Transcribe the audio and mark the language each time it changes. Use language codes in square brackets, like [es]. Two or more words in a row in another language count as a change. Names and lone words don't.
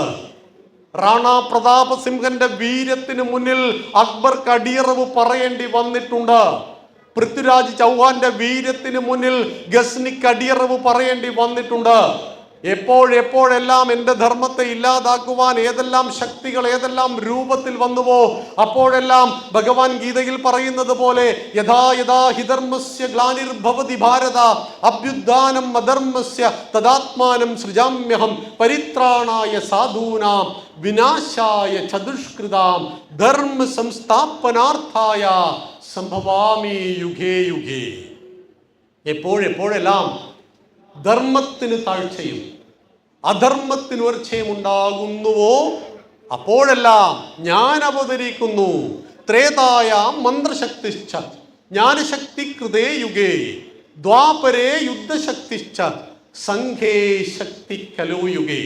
[ml] റാണാ പ്രതാപ സിംഹന്റെ വീര്യത്തിന് മുന്നിൽ അക്ബർക്ക് അടിയറവ് പറയേണ്ടി വന്നിട്ടുണ്ട്. പൃഥ്വിരാജ് ചൗഹാന്റെ വീര്യത്തിന് മുന്നിൽ ഗസ്നിക്ക് അടിയറവ് പറയേണ്ടി വന്നിട്ടുണ്ട്. എപ്പോഴെല്ലാം എൻ്റെ ധർമ്മത്തെ ഇല്ലാതാക്കുവാൻ ഏതെല്ലാം ശക്തികൾ ഏതെല്ലാം രൂപത്തിൽ വന്നുവോ അപ്പോഴെല്ലാം ഭഗവാൻ ഗീതയിൽ പറയുന്നത് പോലെ [sa] യഥാ യഥാ ഹിധർമ്മസ്യ ഗ്ലാനിർഭവതി ഭാരത അഭ്യുത്ഥാനം അധർമ്മസ്യ തദാത്മാനം സൃജാമ്യഹം പരിത്രാണായ സാധൂനാം വിനാശായ ചതുഷ്കൃതാം ധർമ്മ സംസ്ഥാപനാർത്ഥായ സംഭവാമി യുഗേ യുഗേ. [ml] എപ്പോഴെല്ലാം ധർമ്മത്തിന് താഴ്ചയും അധർമ്മത്തിന് ഉയർച്ചയും ഉണ്ടാകുന്നുവോ അപ്പോഴെല്ലാം ഞാൻ അവതരിക്കുന്നു. [sa] ത്രേതായ മന്ത്രശക്തിശ്ച ജ്ഞാനശക്തി കൃതേ യുഗേ ദ്വാപരേ യുദ്ധശക്തിശ്ച സംഘേ ശക്തി കലോ യുഗേ.